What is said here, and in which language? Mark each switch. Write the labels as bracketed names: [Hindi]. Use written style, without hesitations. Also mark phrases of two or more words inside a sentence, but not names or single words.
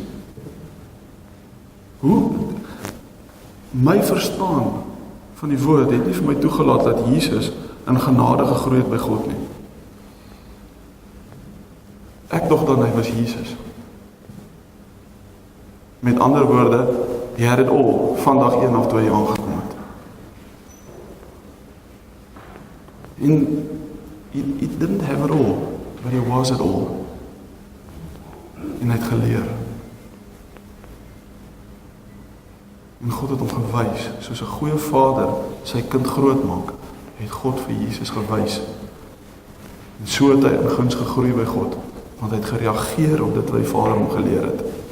[Afrikaans] Hoe? My verstaan van die woord het nie vir my toegelaat dat Jesus in genade gegroei het by God nie. Ek dog dan hy was Jesus. Met ander woorde, [English] he had it all, [Afrikaans] van dag 1 af toe hy aangekom het. [English] En he didn't have it all, but he was it all. [Afrikaans] En hy het geleer. En God het hom gewys, soos 'n goeie vader sy kind groot maak, het God vir Jesus gewys. En so het hy in guns gegroei by God, want hy het gereageer op dit wat die Vader hom geleer het.